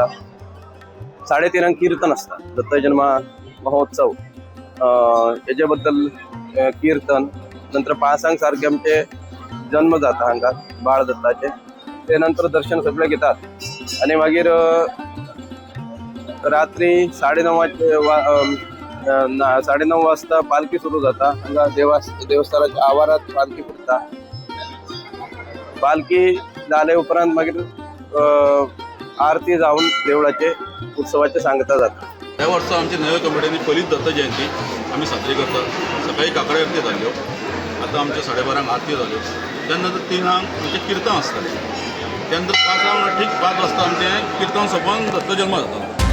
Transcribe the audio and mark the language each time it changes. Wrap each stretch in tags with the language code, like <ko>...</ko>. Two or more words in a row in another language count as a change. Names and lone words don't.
<kok>3:30 कीर्तन असता दत्त जन्म महोत्सव हेजे बद्दल कीर्तन, नंतर 5 सारखे आमचे जन्म जाता हांगा बाळ दत्ताचे, ते नंतर दर्शन सगळे घेतात आणि मागीर रात्री 9:30 वाजता पालखी सुरू जाता हांगा देवस्थानाच्या आवारात पालखी फुटता। पालखी जाले उपरांत मागीर आरती जावन देवळाचे उत्सवाचे सांगता जाता।</kok> <mr>ह्या वर्सा आमच्या नव्या कमिटीने पहिलीच दत्त जयंती आम्ही साजरी करतात।</mr> <kok>सकाळी काकडे आरती जाल्यो, आता आमच्या 12:30 आरती जाल्यो, त्यानंतर 3 आमचे कीर्तन असतात, त्यानंतर 5 ठीक 5 वाजता आमचे कीर्तन सोंपोवन दत्त जन्म जाता।</kok>